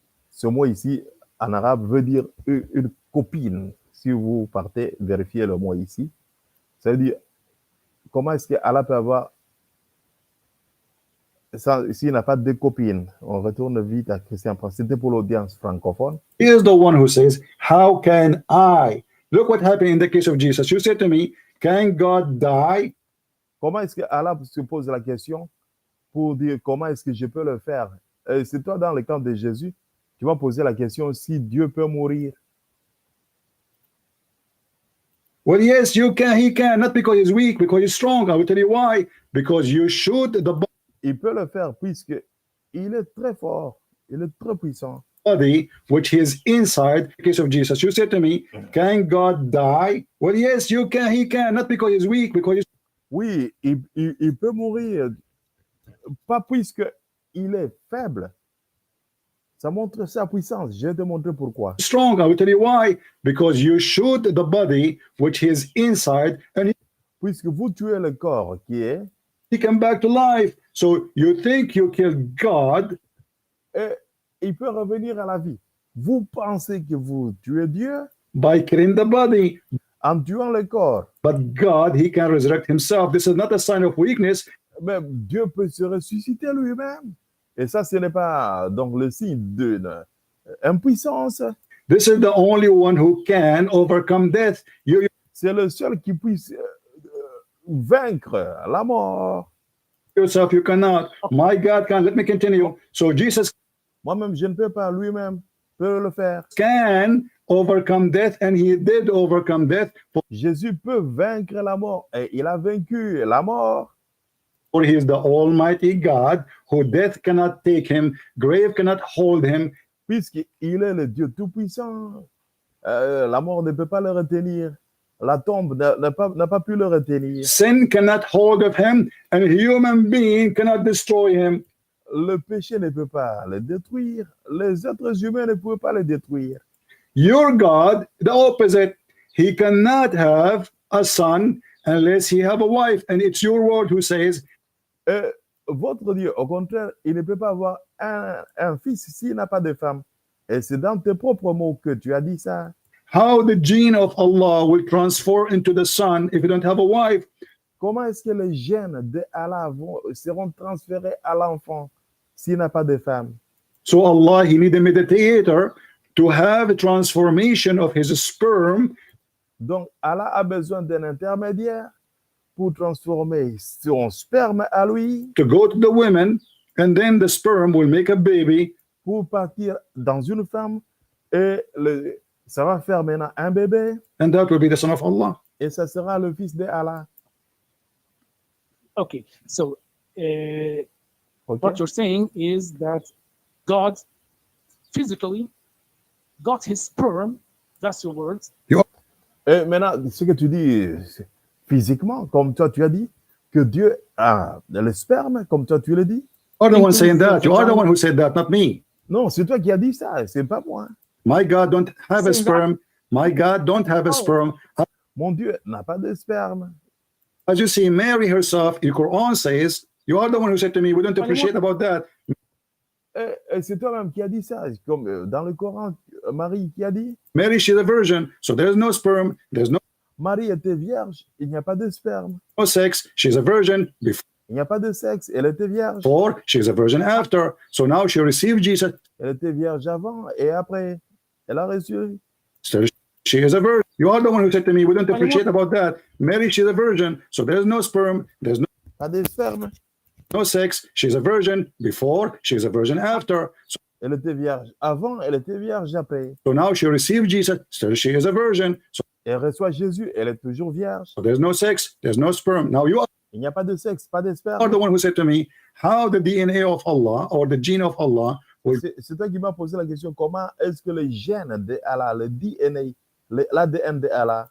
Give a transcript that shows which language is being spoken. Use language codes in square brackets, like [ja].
[fr] Ce mot ici, en arabe, veut dire une copine. Si vous partez vérifier le mot ici, ça veut dire comment est-ce qu'Allah peut avoir s'il n'a pas de copine. On retourne vite à Christian. C'était pour l'audience francophone. [en] He is the one who says, how can I? Look what happened in the case of Jesus. You said to me, can God die? [fr] Comment est-ce que Allah se pose la question pour dire comment est-ce que je peux le faire? C'est toi dans le camp de Jésus, tu vas poser la question si Dieu peut mourir. [en] Well, yes, you can. He can, not because he's weak, because he's strong. I will tell you why. Because you shoot the [fr] Il peut le faire puisque il est très fort, il est très puissant. [en] body which is inside. In the case of Jesus, you said to me, can God die? Well, yes, you can. He can, not because he's weak, because he's [fr] Oui, il peut mourir, pas puisque il est faible. Ça montre sa puissance. Je vais te montrer pourquoi. [en] strong. I will tell you why. Because you shoot the body which is inside, and [fr] Puisque vous tuez le corps qui est, [en] he come back to life. So you think you killed God, [fr] et il peut revenir à la vie. Vous pensez que vous tuez Dieu [en] by killing the body, [fr] en tuant le corps. [en] but God, he can resurrect himself. This is not a sign of weakness. [fr] Mais Dieu peut se ressusciter lui-même. Et ça, ce n'est pas donc le signe d'une impuissance. [en] This is the only one who can overcome death. [fr] C'est le seul qui puisse vaincre la mort. [en] Yourself, you cannot. My God can. Let me continue. So Jesus [fr] Moi-même, je ne peux pas. Lui-même peut le faire. [en] can overcome death, and he did overcome death. [fr] Jésus peut vaincre la mort. Et il a vaincu la mort. [en] For he is the Almighty God, who death cannot take him, grave cannot hold him. [fr] Puisqu'il est le Dieu Tout-Puissant. La mort ne peut pas le retenir. La tombe n'a pas pu le retenir. [en] Sin cannot hold of him, and a human being cannot destroy him. [fr] Le péché ne peut pas le détruire. Les êtres humains ne peuvent pas le détruire. [en] Your God, the opposite. He cannot have a son unless he have a wife. And it's your word who says, [fr] Votre Dieu, au contraire, il ne peut pas avoir un fils s'il n'a pas de femme. Et c'est dans tes propres mots que tu as dit ça. [en] how the gene of Allah will transform into the son if you don't have a wife. [fr] Comment est-ce que les gènes de Allah seront transférés à l'enfant s'il n'a pas de femme? [en] So Allah, he need a mediator to have a transformation of his sperm. [fr] Donc, Allah a besoin d'un intermédiaire pour transformer son sperme à lui, [en] To go to the women, and then the sperm will make a baby. [fr] pour partir dans une femme, et ça va faire maintenant un bébé, [en] And that will be the son of Allah. [fr] et ça sera le fils de Allah. [en] Okay, so Okay? what you're saying is that God physically got his sperm, that's your words, [fr] Et maintenant, ce que tu dis physiquement, comme toi tu as dit, que Dieu a le sperme, comme toi tu le dis. [en] You are the one saying that. You are the one who said that, not me. [fr] Non, c'est toi qui as dit ça, c'est pas moi. [en] My God don't have a Saying sperm. My God don't have a Oh. sperm. [fr] Mon Dieu n'a pas de sperme. [en] As you see, Mary herself, the Quran says, you are the one who said to me, we don't appreciate about that. [fr] Et c'est toi-même qui as dit ça, comme dans le Coran, Marie qui a dit, [en] Mary, she's a virgin, so there's no sperm, there's no [fr] Marie était vierge, il n'y a pas de sperme. [en] sex. She's a virgin [fr] Il n'y a pas de sexe, elle était vierge. [en] before, she's a virgin after. So now she received Jesus. [fr] Elle était vierge avant et après, elle a reçu. [en] So she is a virgin. You are the one who said to me, we don't appreciate about that. Mary, she's a virgin, so there's no sperm, there's [fr] Pas de sperme. [en] no sex. She's a virgin before, she's a virgin after. [fr] Elle était vierge avant, elle était vierge après. [en] So now she received Jesus, still she is a virgin. So [fr] Elle reçoit Jésus, elle est toujours vierge. [en] there's no sex, there's no sperm. Now you [fr] Il n'y a pas de sexe, pas de [en] are [fr] sperme. [en] the one who said to me, how the DNA of Allah or the gene of Allah will [fr] C'est toi qui m'as posé la question, comment est-ce que les gènes de Allah, le DNA, l'ADN de Allah,